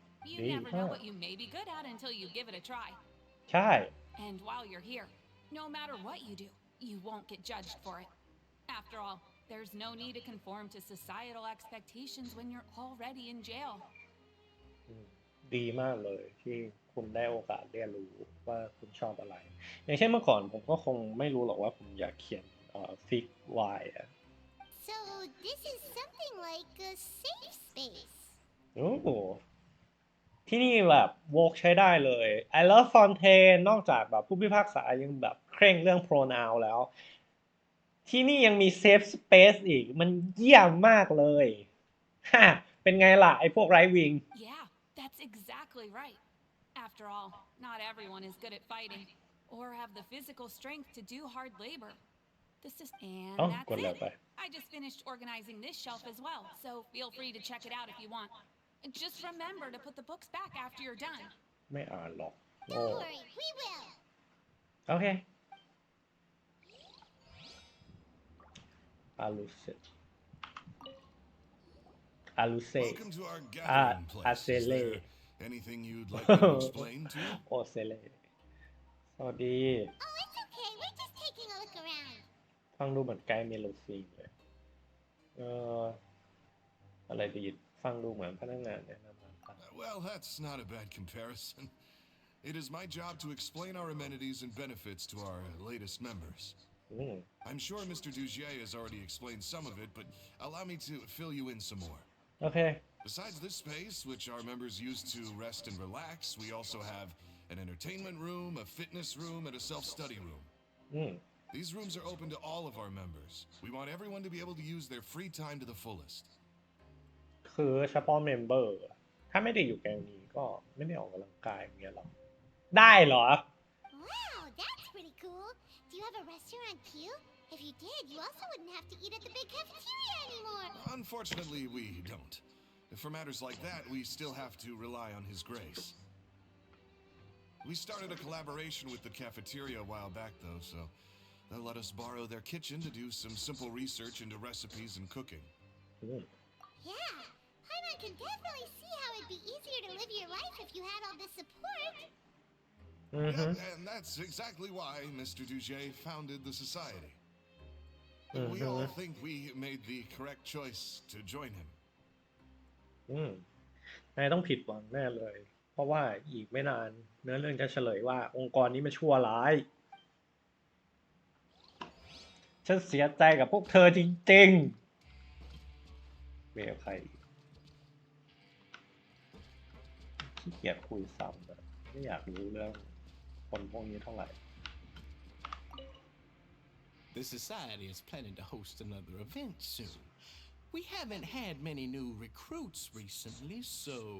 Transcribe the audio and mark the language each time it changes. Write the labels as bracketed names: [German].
[English] You never know what you may be good at until you give it a try. [Thai] ใช่ [English] And while you're here, no matter what you do, you won't get judged for it. After all, there's no need to conform to societal expectations when you're already in jail. [Thai] ดีมากเลยที่คุณได้โอกาสเรียนรู้ว่าคุณชอบอะไร อย่างเช่นเมื่อก่อนผมก็คงไม่รู้หรอกว่าผมอยากเขียนฟิกวายอ่ะ [English] So this is something like a safe space. [Thai] โอ้ที่นี่แบบโวกใช้ได้เลย [English] I love Fontaine [Thai] นอกจากแบบผู้พิพากษายังแบบเคร่งเรื่อง pronoun แล้ว ที่นี่ยังมี safe space อีกมันเยี่ยมมากเลยฮะเป็นไงล่ะไอ้พวกไร้วิง [English] Yeah, that's exactly right. After all, not everyone is good at fighting or have the physical strength to do hard labor. And that's it. I just finished organizing this shelf as well, so feel free to check it out if you want. Just remember to put the books back after you're done. [Thai] ไม่อ่านหรอก [English] Don't worry, we will. [Thai] โอเคอาลูเซ [English] Welcome to our gathering place. Is there anything you'd like me to explain to you? [Thai] โอเซเลสวัสดี [English] Oh, it's okay. We're just taking a look around. [Thai] ฟังดูเหมือนไกด์เมโลซีเลยอะไรดีฟังดูเหมือนพนักงานแนะนำ [English] Well, that's not a bad comparison. It is my job to explain our amenities and benefits to our latest members. I'm sure Mr. Dugier has already explained some of it, but allow me to fill you in some more. Okay. Besides this space, which our members use to rest and relax, we also have an entertainment room, a fitness room, and a self-study room. These rooms are open to all of our members. We want everyone to be able to use their free time to the fullest. [Thai] คือเฉพาะเมมเบอร์ถ้าไม่ได้อยู่แก๊งนี้ก็ไม่ได้ออกกำลังกายอย่างเงี้ยหรอได้เหรอ [English] Wow, that's pretty cool. Do you have a restaurant queue? If you did, you also wouldn't have to eat at the big cafeteria anymore. Unfortunately, we don't. For matters like that, we still have to rely on His grace. We started a collaboration with the cafeteria a while back, though, so they'll let us borrow their kitchen to do some simple research into recipes and cooking. Yeah, Paimon can definitely see how it'd be easier to live your life if you had all this support. Yeah, and that's exactly why Mr. Duget founded the society. We all think we made the correct choice to join him. [Thai] นายต้องผิดหวังแน่เลยเพราะว่าอีกไม่นานเนื้อเรื่องจะเฉลยว่าองค์กรนี้มันชั่วร้ายฉันเสียใจกับพวกเธอจริงๆเมียใครขี้เกียจคุยซ้ำแบบไม่อยากรู้เรื่องคนพวกนี้เท่าไหร่ [English] The society is planning to host another event soon. We haven't had many new recruits recently, so...